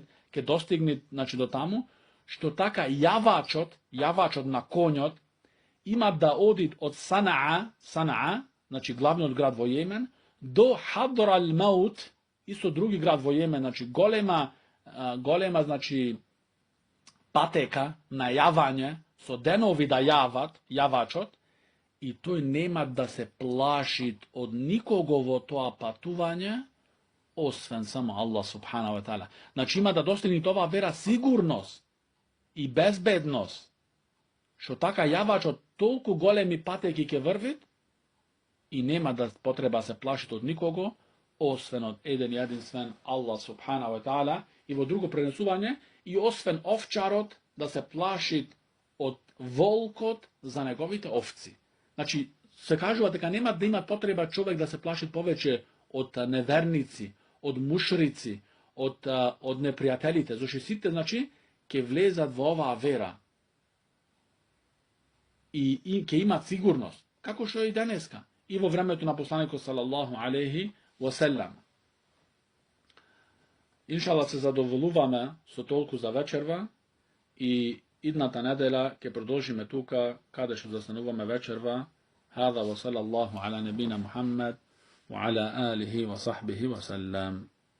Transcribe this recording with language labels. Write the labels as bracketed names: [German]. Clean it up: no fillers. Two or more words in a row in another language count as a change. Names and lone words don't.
[Macedonian] ќе достигне значи до таму, што така јавачот на конјот има да оди од Санаа, значи главниот град во Јемен, до Хадр ал-Маут, исто други град во Јемен, значи голема значи патека на јавање, со денови да јавачот, и тој нема да се плашит од никого во тоа патување, освен само Аллах [Arabic] سبحانه وتعالى. [Macedonian] Значи има да достигне тоа вера сигурност и безбедност, што така јавачот толку големи патеки ќе врвит и нема да потреба се плашит од никого, освен од еден и единствен Аллах [Arabic] سبحانه وتعالى. [Macedonian] И во друго пренесување, и освен овчарот да се плашит од волкот за неговите овци. Значи, се кажува дека нема да има потреба човек да се плаши повеќе од неверници, од мушрици, од непријателите, зашто сите, значи, ќе влезат во оваа вера. И ќе имат сигурност, како што е и денеска, и во времето на посланикот [Arabic] صلى الله عليه وسلم. [Macedonian] Иншалла се задоволуваме со толку за вечерва и идната недела ќе продолжиме тука каде што застануваме вечерва. [Arabic] هذا وصلى الله على نبينا محمد وعلى آله وصحبه وسلم.